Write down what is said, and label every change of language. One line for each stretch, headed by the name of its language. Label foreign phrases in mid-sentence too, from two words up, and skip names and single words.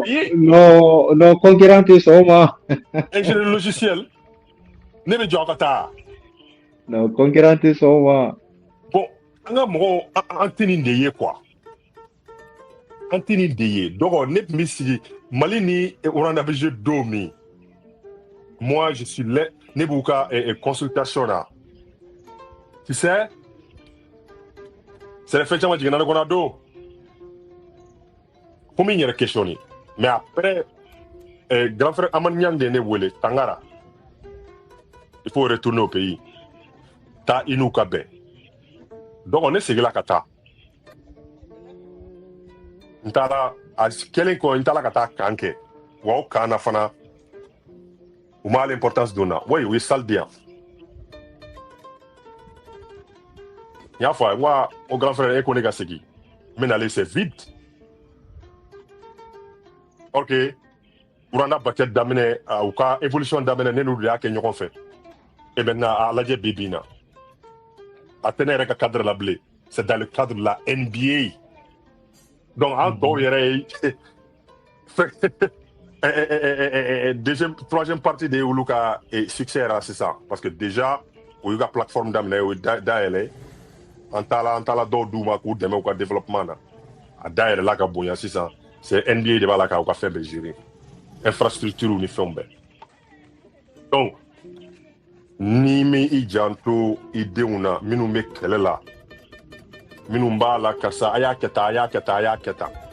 French: non concurrent
Bambara: tɛ sɔn o ma.
French: ingénieur logiciel
Bambara: ne bɛ jɔ ka taa.
French: non concurrent
Bambara: tɛ sɔn o ma. bon an ka mɔgɔw an tɛ nin de ye quoi an tɛ nin de ye donc ne tun bɛ sigi Mali ni Rwanda bɛ jouer don min
French: moi je suis là
Bambara: ne b'u ka consultation na
French: tu sais c'est
Bambara: fɛn caman jiginna ne kɔnɔ a don fo min yɛrɛ
French: questionner mais après grand frère
Bambara: Amad Niang de ne wele Tangara
French: il faut retourner au pays
Bambara: taa i n'u ka bɛn donc ne seginna ka taa n taara a kɛlen kɔ n taara ka taa kan kɛ wa o kan na fana u ma l'importance don na oui u ye salle di yan n y'a fɔ a ye n ko o
French: grand frère
Bambara: e ko ne ka segin n bɛ nalen
French: c'est vide
Bambara: ok Rwanda basket daminɛ u ka évolution daminɛ ne n'u de y'a kɛ ɲɔgɔn fɛ
French: et maintenant
Bambara: a lajɛ bi bi in na a tɛ ne yɛrɛ ka cadre la bilen
French: c'est dans le cadre de la NBA
Bambara: donc an tɔw yɛrɛ ye
French: deuxième troisième partie
Bambara: de ye olu ka succès yɛrɛ sisan
French: parce que déjà
Bambara: o y'u ka plateforme daminɛ o ye dayɛlɛ an taala dɔw d'u ma k'u dɛmɛ u ka développement na a dayɛlɛla ka bonya sisan c'est NBA de b'a la k'u ka fɛn bɛɛ gérer infrastructure ni fɛnw bɛɛ donc n'i mi i janto i denw na minnu bɛ kɛlɛ la minnu b'a la karisa a y'a kɛ tan a y'a kɛ tan a y'a kɛ tan